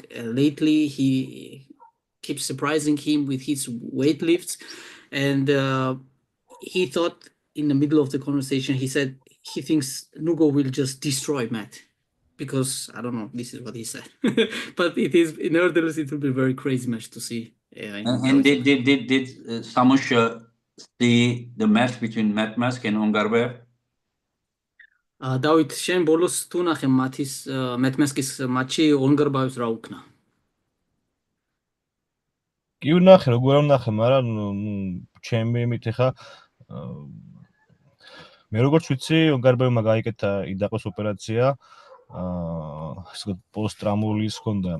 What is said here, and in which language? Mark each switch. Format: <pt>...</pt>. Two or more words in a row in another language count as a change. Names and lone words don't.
<en>Lately, he keeps surprising him with his weight lifts, and he thought in the middle of the conversation, he said he thinks Nugo will just destroy Matt because I don't know. This is what he said, but it is nevertheless it will be a very crazy match to see. And did Samushia see the match between Matt Mask and Ongarbev?</en> <ka>დავით, შენ ბოლოს თუ ნახე მათის მეტმესკის მატჩი ონგარბაევს რა უკნა? კი ვნახე, როგორ არ ვნახე, მაგრამ ჩემი იმით ხა მე როგორც ვიცი, ონგარბევმა გაიკეთა იდაყოს ოპერაცია, პოსტტრაუმული ის ჰქონდა.</ka>